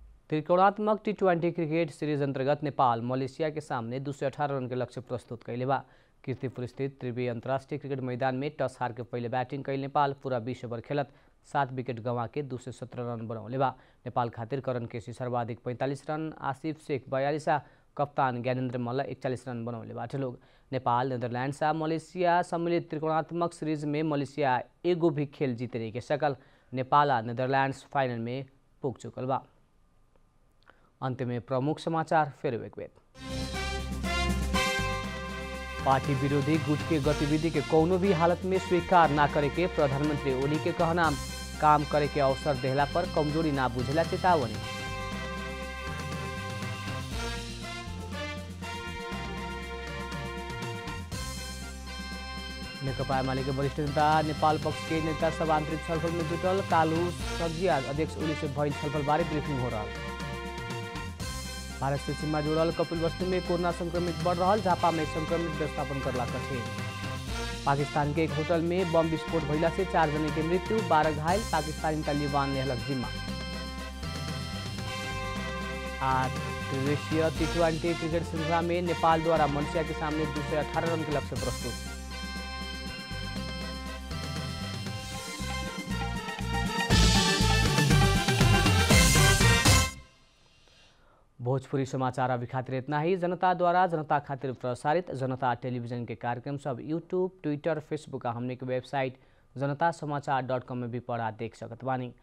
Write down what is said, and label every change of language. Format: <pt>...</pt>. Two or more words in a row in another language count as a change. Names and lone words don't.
<bho>त्रिकोणात्मक टी20 क्रिकेट सीरीज अंतर्गत नेपाल मलेशिया के सामने 218 रन के लक्ष्य प्रस्तुत कैले बा। कीर्तिपुर स्थित त्रिवी अंतर्राष्ट्रीय क्रिकेट मैदान में टस हार के पहले बैटिंग कैल नेपाल पूरा 20 ओवर खेलत 7 विकेट गंवा के 217 रन बनौले बा। नेपाल खातिर करण केसी सर्वाधिक 45 रन, आसिफ शेख 42 आ कप्तान ज्ञानेन्द्र मल्ल 41 रन बनौले बाटे लोग। नेपाल नेदरल्यान्ड्स आ मलेशिया सम्मिलित त्रिकोणात्मक सीरीज में मलेशिया एगो भी खेल जीते नहीं के सकल। नेपाल आ नेदरल्यान्ड्स फाइनल में पुग चुकल बा। अंत में प्रमुख समाचार फिर एक बेर। पार्टी विरोधी गुट के गतिविधि के कौनो भी हालत में स्वीकार ना करे के प्रधानमंत्री ओली के कहना। काम करे के अवसर देहला पर कमजोरी ना बुझेला चेतावनी। नेकपा एमाले के वरिष्ठ नेता नेपाल पक्ष के नेता सब आंतरिक छलफल में जुटल। कालू सब्जिया अध्यक्ष ओली से भइल छलफल बारे ब्रीफिंग हो रहा। भारत से सीमा जुड़ल कपिलवस्तु में कोरोना संक्रमित बढ़ रहा। झापा में संक्रमित व्यवस्थापन करला कठिन। पाकिस्तान के एक होटल में बम विस्फोट भइला से 4 जने की मृत्यु, 12 घायल। पाकिस्तानी तालिबान लेहलक जिम्मा। त्रिदेशीय टी20 क्रिकेट श्रृंखला में नेपाल द्वारा मलेशिया के सामने 218 रन के लक्ष्य प्रस्तुत। भोजपुरी समाचार अभी खातिर इतना ही। जनता द्वारा जनता खातिर प्रसारित जनता टेलीविजन के कार्यक्रम सब यूट्यूब, ट्विटर, फेसबुक आ हमने के वेबसाइट जनतासमाचार.com में भी पढ़ा देख सकत बानी।</bho>